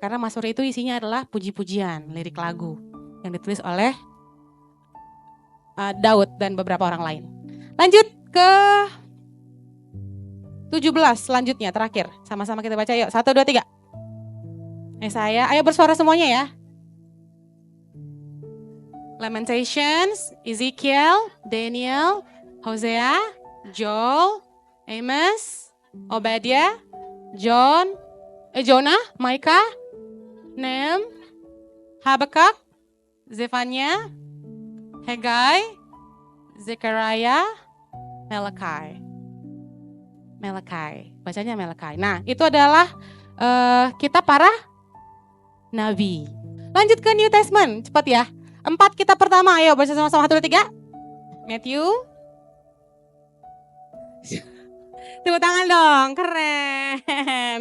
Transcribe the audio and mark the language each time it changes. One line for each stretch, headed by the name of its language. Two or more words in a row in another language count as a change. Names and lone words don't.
Indonesian: Karena Mazmur itu isinya adalah puji-pujian, lirik lagu yang ditulis oleh Daud dan beberapa orang lain. Lanjut ke 17 selanjutnya, terakhir. Sama-sama kita baca yuk. 1, 2, 3. Yesaya, ayo bersuara semuanya ya. Lamentations, Ezekiel, Daniel, Hosea, Joel, Amos, Obadiah, Jonah, Micah, Nahum, Habakuk, Zefania, Haggai, Zechariah, Malachi. Bacanya Malachi. Nah, itu adalah kitab para nabi. Lanjut ke New Testament, cepat ya. 4 kitab pertama, ayo baca sama-sama 1, 2, 3. Matthew. Tepuk tangan dong, keren.